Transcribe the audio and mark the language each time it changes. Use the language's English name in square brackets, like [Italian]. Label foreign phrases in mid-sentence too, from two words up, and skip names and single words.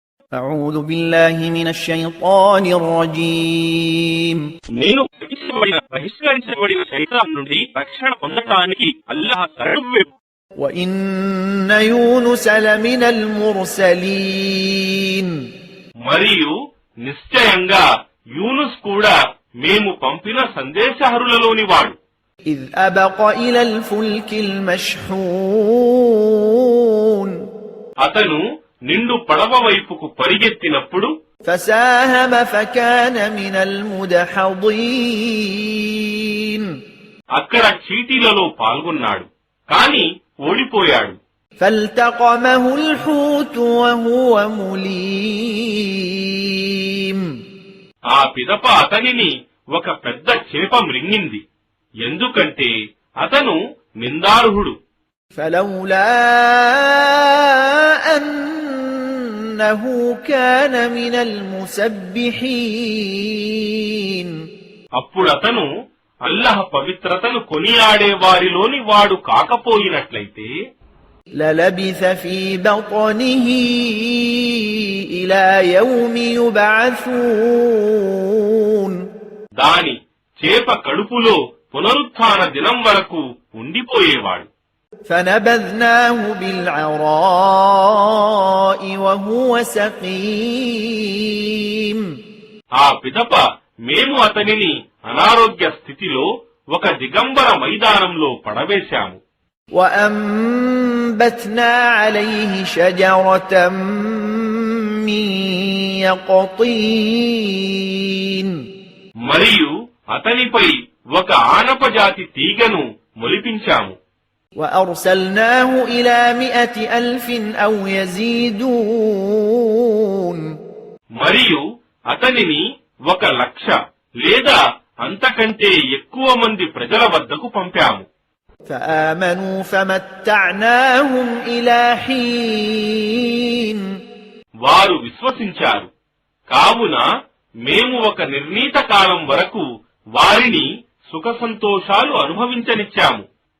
[Arabic] أعوذ بالله من الشيطان الرجيم [Telugu] నేను బహిష్కరించబడిన శైతాన్ నుండి రక్షణ పొందడానికి అల్లాహ్ శరణు. [Arabic] وإن يونس لمن المرسلين [Telugu] మరియు నిశ్చయంగా యూనుస్ కూడా మేము పంపిన సందేశహరులలోని వాడు. [Arabic] إذ أبق إلى الفلك المشحون [Telugu] అతను నిండు పడవ వైపుకు పరిగెత్తినప్పుడు [Arabic] فساهم فكان من المدحضين [Telugu] అక్కడ చీటీలలో పాల్గొన్నాడు, కాని ఓడిపోయాడు. [Arabic] فالتقمه الحوت وهو مليم [Telugu] ఆ పిదప అతనిని ఒక పెద్ద చేప మృంగింది, ఎందుకంటే అతను నిందార్హుడు. [Arabic] فلولا أنه كان من المسبحين [Telugu] అప్పుడతను అల్లాహ్ పవిత్రతను కొనియాడే వారిలోని వాడు కాకపోయినట్లయితే [Arabic] للبث في بطنه إلى يوم يبعثون [Telugu] దాని చేప కడుపులో పునరుత్థాన దినం వరకు ఉండిపోయేవాడు. [Arabic] فنبذناه بالعراء وهو سقيم [Telugu] ఆ పిదప మేము అతనిని అనారోగ్య స్థితిలో ఒక దిగంబర మైదానంలో పడవేశాము. [Arabic] وأنبتنا عليه شجرة من يقطين [Telugu] మరియు అతనిపై ఒక ఆనపజాతి తీగను మొలిపించాము. [Arabic] وأرسلناه إلى 100,000 أو يزيدون [Telugu] మరియు అతనిని 1,00,000 లేదా అంతకంటే ఎక్కువ మంది ప్రజల వద్దకు పంపాము. [Arabic] فآمنوا فمتعناهم إلى حين [Telugu] వారు విశ్వసించారు, కావున మేము ఒక నిర్ణీత కాలం వరకు వారిని సుఖ సంతోషాలు అనుభవించనిచ్చాము.